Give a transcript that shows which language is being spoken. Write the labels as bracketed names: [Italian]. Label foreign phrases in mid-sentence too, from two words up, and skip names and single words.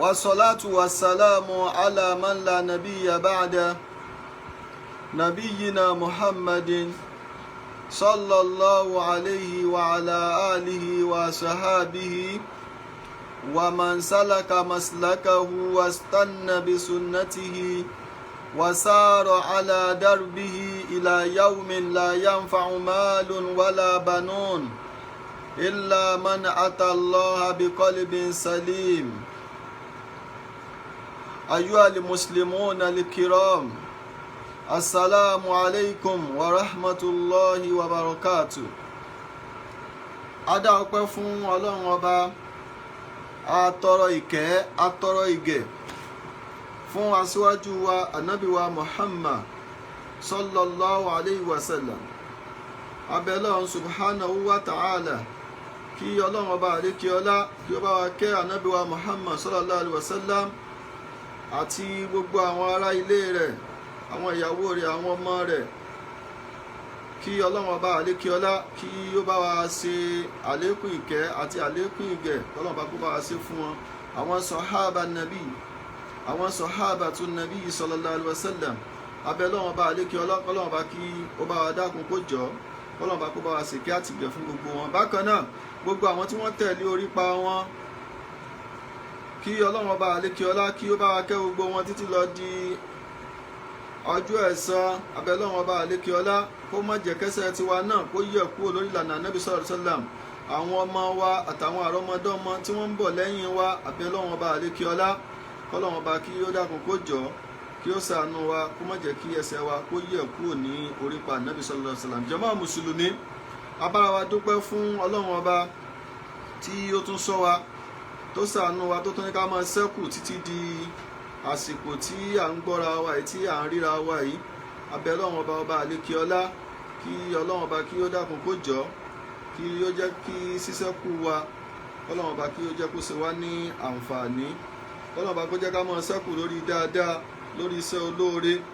[Arabic] والصلاة والسلام على من لا نبي بعد نبينا محمد صلى الله عليه وعلى آله وصحابه ومن سلك مسلكه واستنى بسنته وسار على دربه إلى يوم لا ينفع مال ولا بنون إلا من أتى الله بقلب سليم. أيها المسلمون الكرام، السلام عليكم ورحمة الله وبركاته. [Yoruba] Adá ọpẹ́ fún Ọlọ́run Ọba, atọrọ ìkẹ́ atọrọ ìgẹ̀ fún aṣíwájú wa ànábì wa Muhammad [Arabic] صلى الله عليه وسلم. [Yoruba] Abẹ́lọ́run [Arabic] سبحانه وتعالى [Yoruba] kí Ọlọ́run Ọba àlékiọlá kí ó bá wa kẹ́ ànábì wa Muhammad [Arabic] صلى الله عليه وسلم [Yoruba] àti gbogbo àwọn ará ilé rẹ̀, àwọn ìyàwó rẹ̀, àwọn ọmọ rẹ̀. Kí Ọlọ́run Ọba àlékiọlá kí ó bá wa ṣe àlékún ìkẹ́ àti àlékún ìgẹ̀ Ọlọ́run bá kó bá wa ṣe fún wọn. Àwọn sọ̀hábà nàbí, àwọn sọ̀hábà tún nàbí [Arabic] صلى الله عليه وسلم. [Yoruba] Abẹ́ Ọlọ́run Ọba àlékiọlá Ọlọ́run Ọba kí ó bá wa dákun kó jọ, Ọlọ́run Ọba kó bá wa ṣèkẹ́ àti ìgẹ̀ fún gbogbo wọn. Bákan náà gbogbo àwọn tí wọ́n tẹ̀lé orípa wọn, kí Ọlọ́run Ọba àlékiọlá kí ó bá wa kẹ́ gbogbo wọn títí lọ di ọjọ́ ẹ̀san. Abẹ́ Ọlọ́run Ọba àlékiọlá kó má jẹ́ kẹ́sẹ̀ tiwa náà kó yẹ̀ kúrò lórí ìlànà Ànábì [Arabic] صلى الله عليه وسلم. [Yoruba] Àwọn ọmọ wa àtàwọn àrọ́mọdọ́mọ tí wọ́n ń bọ̀ lẹ́yìn wa, abẹ́ Ọlọ́run Ọba àlékiọlá kọ́lọ́run Ọba kí ó dákun kó jọ kí ó ṣàánú wa kó má jẹ́ kí ẹsẹ̀ wa kó yẹ̀ kúrò ní orípa Ànábì [Arabic] صلى الله عليه وسلم. [Yoruba] Jàmáà mùsùlùmí, abára wa dúpẹ́ fún Ọlọ́run Ọba tí ó tún ṣọ́ wa, tó ṣàánú wa, tó tún ní ká máa ṣẹ́kù títí di àsìkò tí à ń gbọ́ra wa yìí, tí à ń ríra wa yìí. Abẹ́ Ọlọ́run Ọba Ọba àlékiọlá kí Ọlọ́run Ọba kí ó dákun kó jọ kí ó jẹ́ kí ṣíṣẹ́kù wa, Ọlọ́run Ọba kí ó jẹ́ kó ṣe wá ní àǹfààní, Ọlọ́run Ọba kó jẹ́ ká máa ṣẹ́kù lórí dáadáa, lórí iṣẹ́ olóore.